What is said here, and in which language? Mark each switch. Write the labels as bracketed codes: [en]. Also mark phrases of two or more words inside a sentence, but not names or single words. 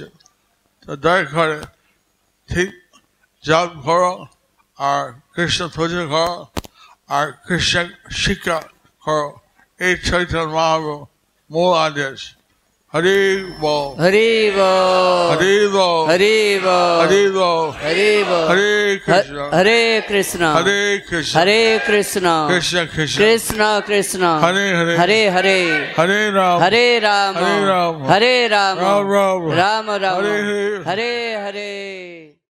[bn] তো দয়া করে ঠিক জল করো আর কৃষ্ণ পুজো করো আর কৃষ্ণের শিক্ষা করো, এই চৈতন্য মহাপ্রভু মূল আদেশ। হরি বল হরি বল হরি বল হরি বল হরি বল হরি বল [sa] হরে কৃষ্ণ হরে কৃষ্ণ হরে কৃষ্ণ হরে কৃষ্ণ কৃষ্ণ কৃষ্ণ কৃষ্ণ কৃষ্ণ হরে হরে হরে হরে হরে রাম হরে রাম হরে রাম হরে রাম রাম রাম রাম রাম হরে হরে হরে হরে।